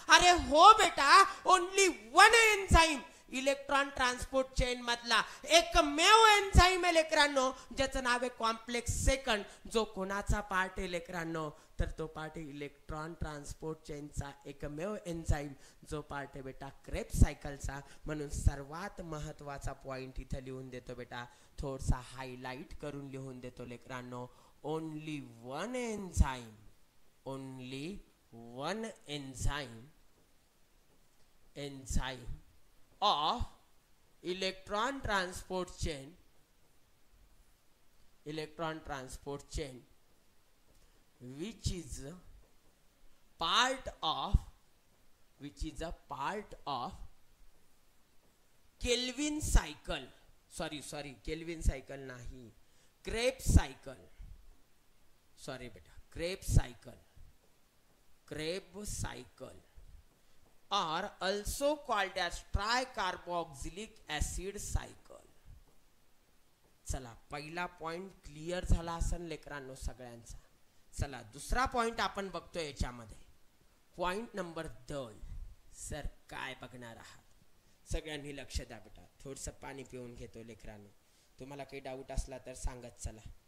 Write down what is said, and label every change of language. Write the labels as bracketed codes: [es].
[mr] अरे हो बेटा, [en] only one enzyme [mr] electron transport chain मधला एकमेव एन्झाईम आहे लेकरांनो, ज्याचं नाव आहे कॉम्प्लेक्स सेकंड. जो कोणाचा पार्ट आहे लेकरांनो, तर तो पार्ट आहे इलेक्ट्रॉन ट्रान्सपोर्ट चेनचा एकमेव एन्झाईम, जो पार्ट आहे बेटा क्रेब्स सायकलचा. म्हणून सर्वात महत्वाचा पॉइंट इथं लिहून देतो बेटा, थोडासा हायलाइट करून लिहून देतो लेकरांनो. [en] Only one enzyme, only one enzyme of electron transport chain which is a part of Kelvin cycle. sorry Kelvin cycle [mr] nahi, [en] Krebs cycle. sorry beta, Krebs cycle are also called as tricarboxylic acid cycle. [mr] चला पहिला point clear झाला असेल लेकरांनो सगळ्यांचा. चला दुसरा point आपण बघतोय याच्यामध्ये. Point number 2. सर काय बघणार आहात? सगळ्यांनी लक्ष द्या बेटा. थोडंसं पाणी पिऊन घेतो लेकरांनो. तुम्हाला काही डाऊट असला तर सांगत चला.